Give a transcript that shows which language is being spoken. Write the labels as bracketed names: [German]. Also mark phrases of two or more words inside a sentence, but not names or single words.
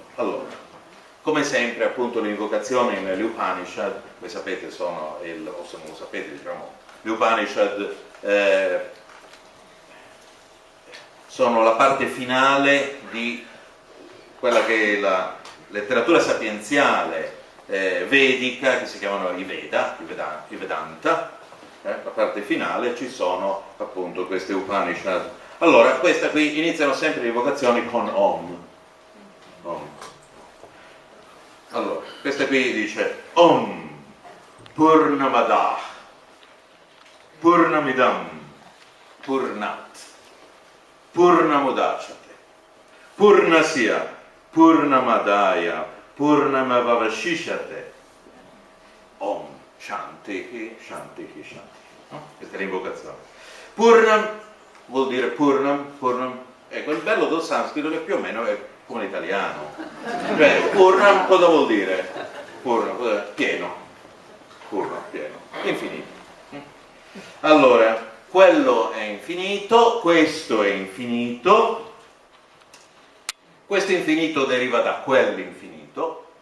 [Italian] Allora, come sempre, appunto, le invocazioni nelle Upanishad, voi sapete, sono o se non lo sapete, diciamo, le Upanishad sono la parte finale di quella che è la letteratura sapienziale vedica, che si chiamano i Veda, i Vedanta. La parte finale ci sono appunto queste Upanishad. Allora, questa qui iniziano sempre le invocazioni con Om. Om. Allora, questa qui dice [Sanskrit] ॐ पूर्णमदः पूर्णमिदम् पूर्णात् पूर्णमुदच्यते पूर्णस्य पूर्णमादाय पूर्णमेवावशिष्यते ॐ शान्तिः शान्तिः शान्तिः. [Italian] Questa è l'invocazione. Purnam vuol dire Purnam. Ecco, il bello del sanscrito che più o meno è come l'italiano. Cioè, Purnam cosa vuol dire? Purnam, pieno. Purnam, pieno. Infinito. Allora, quello è infinito, questo è infinito, questo infinito deriva da quell'infinito.